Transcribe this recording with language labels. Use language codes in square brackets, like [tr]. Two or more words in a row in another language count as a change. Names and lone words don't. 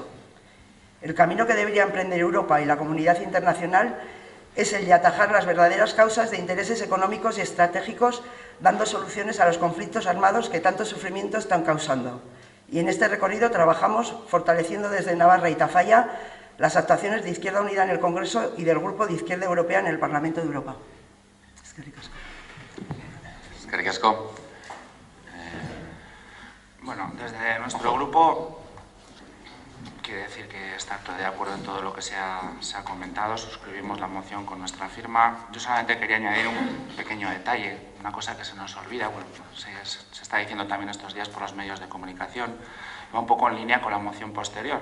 [es] El camino que debería emprender Europa y la comunidad internacional es el de atajar las verdaderas causas de intereses económicos y estratégicos, dando soluciones a los conflictos armados que tanto sufrimiento están causando. Y en este recorrido trabajamos fortaleciendo desde Navarra y Tafalla las actuaciones de Izquierda Unida en el Congreso y del Grupo de Izquierda Europea en el Parlamento de Europa. [eu] Eskerrik asko. [es] Bueno, desde nuestro grupo, quiero decir que está de acuerdo en todo lo que se ha comentado, suscribimos la moción con nuestra firma. Yo solamente quería añadir un pequeño detalle, una cosa que se nos olvida, bueno, se está diciendo también estos días por los medios de comunicación, va un poco en línea con la moción posterior.